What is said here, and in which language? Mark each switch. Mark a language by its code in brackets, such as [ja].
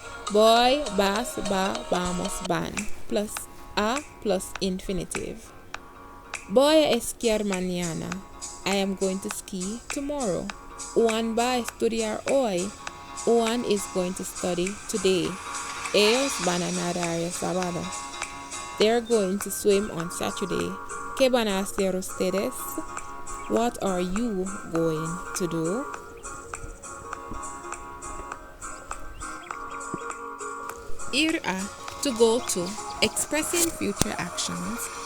[es] Voy, vas, va, vamos, van. [en] Plus a plus infinitive. [es] Voy a esquiar mañana. [en] I am going to ski tomorrow. [es] Juan va a estudiar hoy. [en] Juan is going to study today. [es] Ellos van a nadar el sábado. [en] They're going to swim on Saturday. [es] ¿Qué van a hacer ustedes? [en] What are you going to do? Ir a, to go to, expressing future actions.